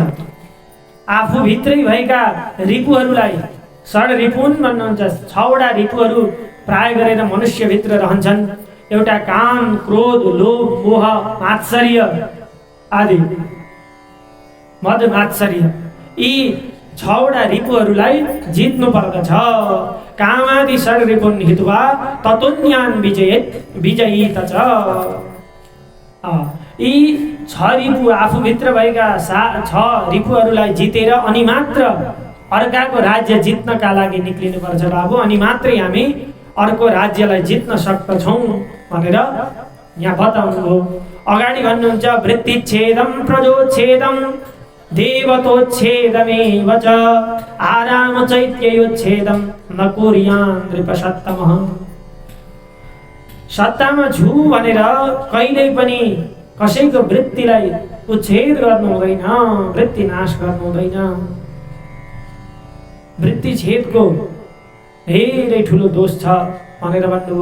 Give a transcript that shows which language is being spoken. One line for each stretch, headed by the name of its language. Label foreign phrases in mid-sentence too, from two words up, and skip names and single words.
Nepali: आफूभित्रै भएका रिपुहरूलाई षड्रिपुन भन्नुहुन्छ। 6वटा रिपुहरू प्राय गरेर मनुष्यभित्र रहन्छन्। एउटा काम, क्रोध, लोभ, मोह, मात्सर्य आदि, मद मात्सर्य, यी 6वटा रिपुहरूलाई जित्नु पर्दछ।
Sanskrit: कामादि षड्रिपुन हित्वा ततोन्यान विजयित च।
Nepali: यी 6 रिपु आफूभित्र भएका 6 रिपुहरूलाई जितेर अनि मात्र अर्काको राज्य जित्नका लागि निक्लिनुपर्छ बाबु, अनि मात्रै हामी अर्को राज्यलाई जित्न सक्दछौँ भनेर यहाँ बताउनुभयो। अगाडि भन्नुहुन्छ
Sanskrit: वृत्तिच्छेदम प्रजोच्छेदम देवतोच्छेदमेव च आराम चैत्ययोच्छेदम न कुर्यान् नृपसत्तमः।
Nepali: सत्तामा छु भनेर कहिल्यै पनि कसैको वृत्तिलाई उच्छेद गर्नु हुँदैन, वृत्ति नाश गर्नु हुँदैन। वृत्ति छेदको धेरै ठुलो दोष छ भनेर भन्नुभयो।